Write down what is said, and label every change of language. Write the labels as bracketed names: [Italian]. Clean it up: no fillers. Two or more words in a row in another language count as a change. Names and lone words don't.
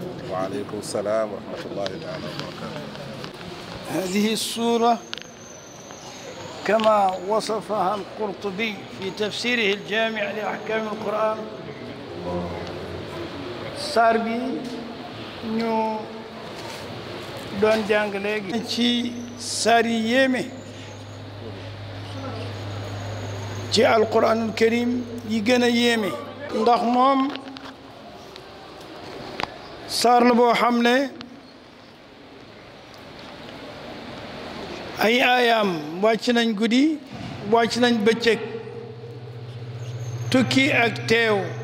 [Arabic] وعليكم السلام ورحمة الله تعالى وبركاته. هذه السورة كما وصفها القرطبي في تفسيره الجامع لأحكام القرآن. [Wolof] saar bi ñu doon jàng léegi ci saar yi yéeme ci [Arabic] القرآن الكريم [Wolof] yi gën a yéeme ndax moom saar la boo xam ne ay aayaam wàcc nañ guddi wàcc nañ bëccëg tukki ak teew